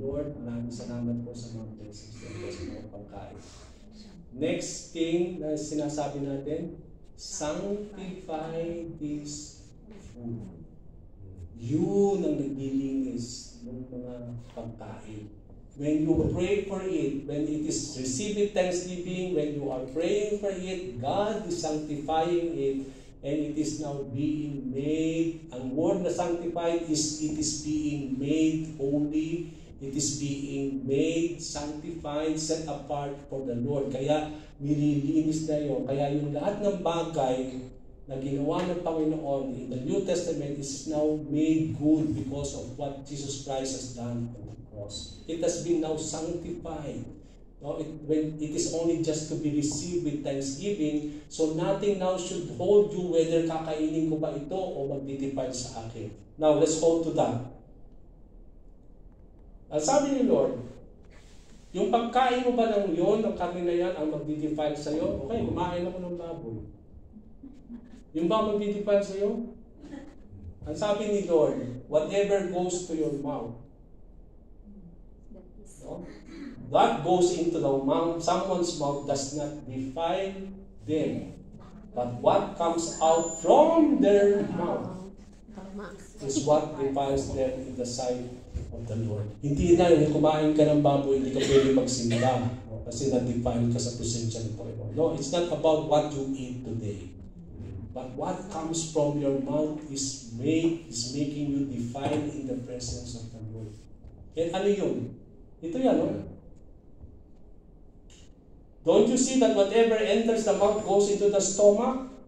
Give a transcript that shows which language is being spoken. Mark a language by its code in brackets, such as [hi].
[tl] Lord, maraming salamat po sa mga blessings po sa mga pagkain. [en] Next thing [tl] na sinasabi natin, [en] sanctify this food. [tl] Yun ang naglilinis ng mga pagkain. [en] When you pray for it, when it is received with thanksgiving, when you are praying for it, God is sanctifying it, and it is now being made. Ang word na sanctified is, it is being made holy, it is being made sanctified, set apart for the Lord. [tl] Kaya nililinis na yun. Kaya yung lahat ng bagay na ginawa ng Panginoon [en] in the New Testament is now made good because of what Jesus Christ has done on the cross. It has been now sanctified. No, when it is only just to be received with thanksgiving, so nothing now should hold you whether [tl] kakainin ko ba ito o magdidepart sa akin. [en] Now, let's hold to that. [tl] Sabi ni Lord, yung pagkain mo ba ng yon, ng karne na yan, ang magdidepart sa iyo? Okay, kumain ako ng baboy. Yung ba magdidepart sa iyo? Ang sabi ni [en] Lord, whatever goes to your mouth, no? What goes into the mouth, someone's mouth does not defile them. But what comes out from their mouth is what defiles them in the sight of the Lord. [tl] Hindi na yung kumain ka ng baboy, hindi ka pwede magsimba, no? Kasi na-defile ka sa presensya ng Panginoon. [en] No, it's not about what you eat today. But what comes from your mouth is making you defiled in the presence of the Lord. And [tl] ano yun? Ito yan, [en] no? Don't you see that whatever enters the mouth goes into the stomach?